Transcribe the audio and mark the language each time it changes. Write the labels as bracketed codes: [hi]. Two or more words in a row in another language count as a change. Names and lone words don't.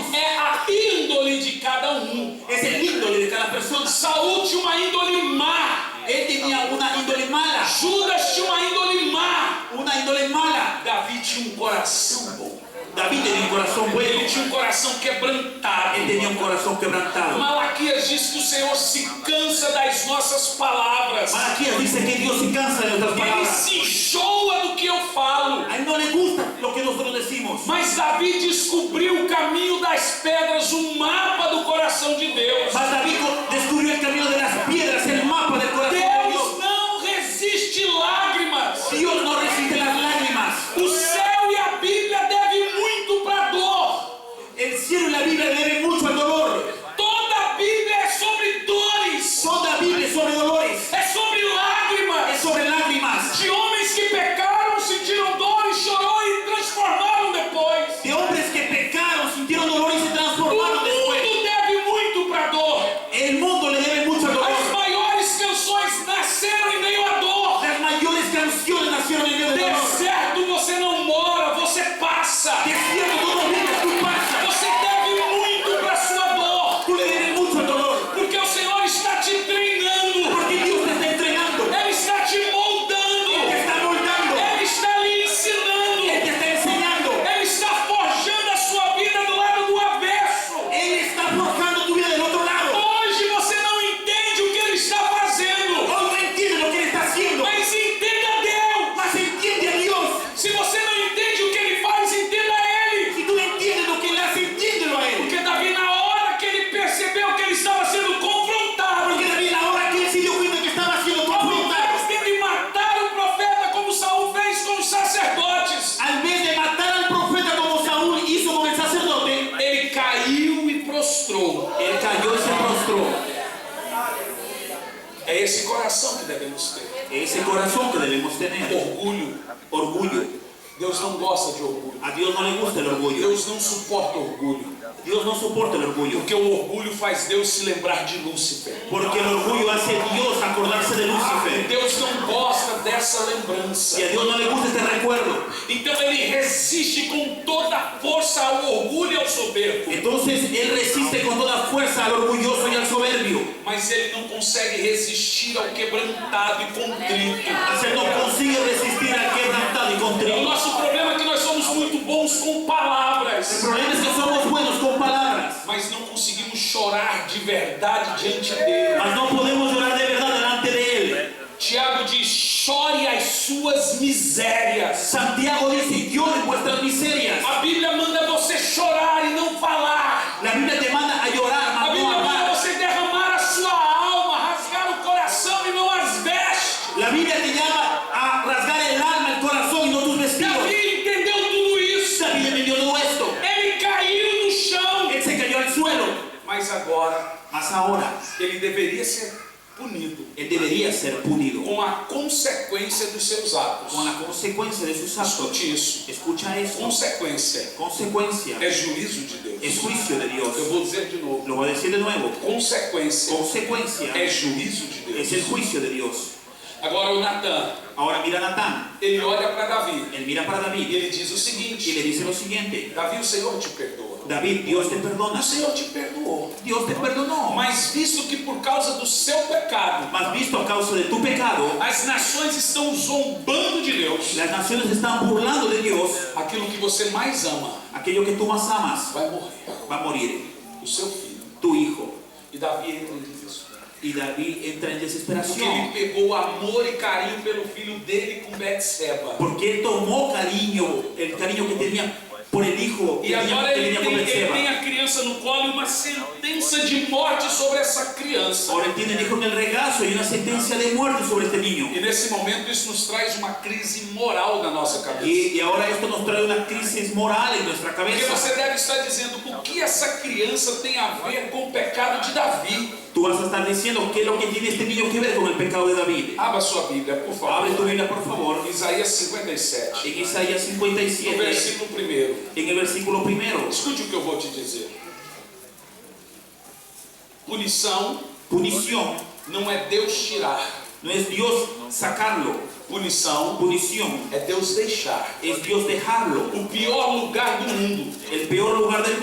[pt] É a índole de cada um. [es] Es el índole de cada persona. [pt] Saul tinha uma índole má. [es] Él tenía una índole mala. [pt] Judas tinha uma índole má. [es] Una índole mala. [pt] Davi tinha um coração bom. [es] David tenía un corazón bueno. [pt] Ele tinha um coração quebrantado. [es] Él tenía un corazón quebrantado. [pt] Malaquias diz que o Senhor se cansa das nossas palavras. [es] Malaquías dice que Dios se cansa de nuestras [pt] Ele [es] palabras. [pt] se enjoa do que eu falo. [es] A él no le gusta lo que nosotros decimos. [pt] Mas Davi descobriu o caminho das pedras, o mapa do coração de Deus. [es] Mas David descubrió el camino de las piedras, el mapa del corazón de Dios. [pt] Deus não resiste lágrimas. [es] Dios no resiste las lágrimas. [pt] O céu e a Bíblia devem muito para a dor. [es] El cielo y la Biblia deben mucho al dolor. [pt] Toda a Bíblia é sobre dores. [es] Toda la Biblia es sobre dolores, [pt] É sobre lágrimas. [es] es sobre lágrimas. [pt] De homens que pecaram, sentiram dor e chorou e transformaram depois. [es] De hombres que pecaron, sintieron dolor y se [pt] O [es] transformaron después. [pt] mundo deve muito para a dor. [es] El mundo le debe mucho al [pt] As [es] dolor. [pt] maiores canções nasceram em meio à dor. [es] Las mayores canciones nacieron en medio del dolor. [pt] Deserto você não mora, você passa. [es] Desierto tú no vives, tú pasas. [pt] Você deve muito para sua dor. [es] Tú le debes mucho al dolor. [pt] Porque o Senhor está te treinando. [es] Porque Dios te está entregando. [pt] Ele está te moldando. [es] Él te está moldando. [pt] Ele está lhe ensinando. [es] Él te está enseñando. [pt] Ele está forjando a sua vida do lado do avesso. [es] Él está forjando tu vida del otro lado. [pt] Hoje você não entende o que Ele está fazendo. [es] Hoy no entiendes lo que Él está haciendo. [pt] Mas entenda Deus. [es] Mas entiende a Dios. [pt] Se você não entende o que Ele faz, entenda Ele. [es] Si tú no entiendes lo que Él hace, entiéndelo a Él. [pt] Porque Davi, na hora que ele percebeu que ele estava sendo confrontado, [es] Porque David, ahora que él se dio cuenta que estaba siendo [pt] ao [es] confrontado, [pt] invés de matar o profeta como Saul fez com os sacerdotes, [es] al vez de matar al profeta como Saúl hizo con el sacerdote, [pt] ele caiu e prostrou. [es] él cayó y se prostró. [pt] É esse coração que devemos ter. [es] Ese corazón que debemos tener. [pt] Orgulho. [es] Orgullo. [pt] Deus não gosta de orgulho. [es] A Dios no le gusta el orgullo. [pt] Deus não suporta orgulho. [es] Dios no soporta el orgullo. [pt] Porque o orgulho faz Deus se lembrar de Lúcifer. [es] Porque el orgullo hace a Dios acordarse de Lucifer. [pt] Deus não gosta dessa lembrança. [es] Y a Dios no le gusta este recuerdo. [pt] Então ele resiste com toda a força ao orgulho e ao soberbo. [es] Entonces él resiste con toda fuerza al orgulloso y al soberbio. [pt] Mas ele não consegue resistir ao quebrantado e contrito. [es] Mas él no consigue resistir al quebrantado y [pt] O [es] contrito. [pt] nosso problema é que nós somos muito bons com palavras, [es] El problema es que somos buenos con palabras, [pt] mas não conseguimos chorar de verdade diante dele. [es] mas no podemos llorar de verdad delante de él. [pt] Tiago diz: chore as suas misérias. [es] Santiago dice, lloren vuestras miserias. [pt] A Bíblia manda você chorar e não falar. [es] La Biblia te manda a llorar, [pt] A [es] mas no [pt] Bíblia manda [es] hablar. [pt] você derramar a sua alma, rasgar o coração e não as vestes. [es] La Biblia te llama a rasgar el alma, el corazón y no tus vestidos. [pt] Davi entendeu tudo isso. [es] David entendió todo esto. [pt] Ele caiu no chão. [es] Él se cayó al suelo. [pt] Mas agora, [es] Mas ahora, [pt] ele deveria ser punido [es] él debería ser punido [pt] com a consequência dos seus atos. [es] con la consecuencia de sus actos. [pt] Escute isso. [es] Escucha eso. [pt] Consequência [es] Consecuencia [pt] é juízo de Deus. [es] es juicio de Dios. [pt] Eu vou dizer de novo. [es] Lo voy a decir de nuevo. [pt] Consequência [es] Consecuencia [pt] é juízo de [es] es el [pt] Deus. [es] juicio de Dios. [pt] Agora o Natan, [es] Ahora mira a Natán. [pt] ele olha para Davi [es] Él mira para [pt] e [es] David [pt] ele diz o [es] y [pt] seguinte: [es] le dice lo siguiente. [pt] Davi, o Senhor te perdoa. [es] David, Dios te perdona. [pt] O Senhor te perdoou. [es] Dios te perdonó. [pt] Mas visto que por causa do seu pecado, [es] Mas visto a causa de tu pecado, [pt] as nações estão zombando de Deus, [es] las naciones están burlando de Dios. [pt] aquilo que você mais ama [es] Aquello que tú más amas [pt] vai morrer. [es] va a morir. [pt] O seu filho. [es] Tu hijo. [pt] E Davi entra em desespero. [es] Y David entra en [pt] Porque [es] desesperación. [pt] ele pegou amor e carinho pelo filho dele com Betseba. [es] Porque él tomó cariño, el cariño que tenía por el hijo [pt] E [es] que [pt] agora [es] tenía con [pt] ele [es] Betseba. [pt] tem a criança no colo e uma sentença de morte sobre essa criança. [es] Ahora él tiene el hijo en el regazo y una sentencia de muerte sobre este niño. [pt] E nesse momento isso nos traz uma crise moral na nossa cabeça. [es] Y ahora esto nos trae una crisis moral en nuestra [pt] Porque [es] cabeza. [pt] você deve estar dizendo: o que essa criança tem a ver com o pecado de Davi? [es] Tú vas a estar diciendo qué es lo que tiene este niño que ver con el pecado de David. [pt] Abra sua Bíblia, por [es] Abre tu [pt] favor. [es] Biblia, por favor. [pt] Isaías 57, [es] En Isaías [pt] no [es] 57, [pt] versículo 1. [es] en el versículo 1. [pt] Escute o que eu vou te dizer. Punição [es] Punición [pt] não é Deus tirar. [es] no es Dios sacarlo. [pt] Punição [es] Punición [pt] é Deus deixar. [es] es Dios dejarlo. [pt] O pior lugar do mundo [es] El peor lugar del